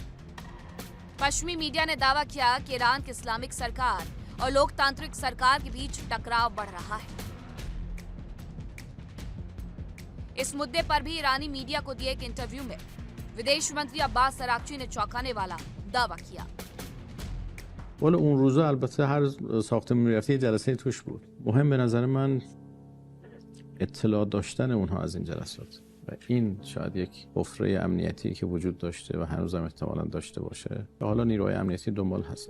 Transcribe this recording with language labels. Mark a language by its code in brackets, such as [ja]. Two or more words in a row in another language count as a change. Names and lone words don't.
[hi] पश्चिमी मीडिया ने दावा किया कि ईरान की इस्लामिक सरकार और लोकतांत्रिक सरकार के बीच टकराव बढ़ रहा है। इस मुद्दे पर भी ईरानी मीडिया को दिए एक इंटरव्यू में विदेश मंत्री अब्बास अरागची ने चौंकाने वाला दावा किया। [fa] والا اون روزا البته هر ساختمون میرفتی یه جلسه توش بود. مهم به نظر من اطلاع داشتن اونها از این جلسات و این شاید یک حفره امنیتی که وجود داشته و هنوزم احتمالاً داشته باشه و حالا نیروهای امنیتی دنبال هست.